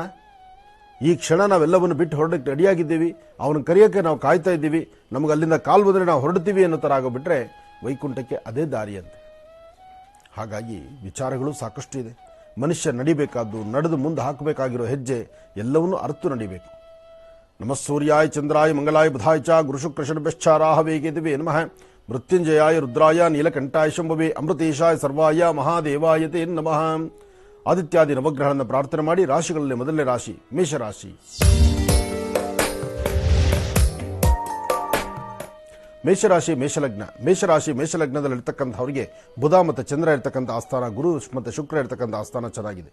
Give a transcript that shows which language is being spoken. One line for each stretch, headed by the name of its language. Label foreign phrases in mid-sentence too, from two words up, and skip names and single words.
Kannada: ಈ ಕ್ಷಣ ನಾವೆಲ್ಲವನ್ನು ಬಿಟ್ಟು ಹೊರಡಕ್ಕೆ ರೆಡಿಯಾಗಿದ್ದೀವಿ, ಅವನ ಕರೆಯೋಕ್ಕೆ ನಾವು ಕಾಯ್ತಾ ಇದ್ದೀವಿ, ನಮಗೆ ಅಲ್ಲಿಂದ ಕಾಲು ಬಂದರೆ ನಾವು ಹೊರಡ್ತೀವಿ ಅನ್ನೋ ಥರ ಆಗೋಬಿಟ್ರೆ ವೈಕುಂಠಕ್ಕೆ ಅದೇ ದಾರಿಯಂತೆ. ಹಾಗಾಗಿ ವಿಚಾರಗಳು ಸಾಕಷ್ಟು ಇದೆ. ಮನುಷ್ಯ ನಡಿಬೇಕಾದ್ದು, ನಡೆದು ಮುಂದೆ ಹಾಕಬೇಕಾಗಿರೋ ಹೆಜ್ಜೆ ಎಲ್ಲವನ್ನೂ ಅರ್ತು ನಡಿಬೇಕು.
Sanskrit: ನಮಃ ಸೂರ್ಯಾಯ ಚಂದ್ರಾಯ ಮಂಗಲಾಯ ಬುಧಾಯ ಚ ಗುರುಶುಕ್ರಶನಭ್ಯಶ್ಚಾರಾಹವೇ ಕೇತವೇ ನಮಃ ಮೃತ್ಯುಂಜಯಾಯ ರುದ್ರಾಯ ನೀಲಕಂಠಾಯ ಶಂಭವೇ ಅಮೃತೇಶಾಯ ಸರ್ವಾಯ ಮಹಾದೇವಾಯ ತೇ ನಮಃ.
Kannada: ಆದಿತ್ಯಾದಿ ನವಗ್ರಹಗಳನ್ನು ಪ್ರಾರ್ಥನೆ ಮಾಡಿ ರಾಶಿಗಳಲ್ಲಿ ಮೊದಲನೇ ರಾಶಿ ಮೇಷರಾಶಿ. ಮೇಷರಾಶಿ ಮೇಷಲಗ್ನ. ಮೇಷರಾಶಿ ಮೇಷಲಗ್ನದಲ್ಲಿ ಇರ್ತಕ್ಕಂಥವರಿಗೆ ಬುಧ ಮತ್ತು ಚಂದ್ರ ಇರ್ತಕ್ಕಂಥ ಆಸ್ಥಾನ, ಗುರು ಮತ್ತು ಶುಕ್ರ ಇರ್ತಕ್ಕಂಥ ಆಸ್ಥಾನ ಚೆನ್ನಾಗಿದೆ.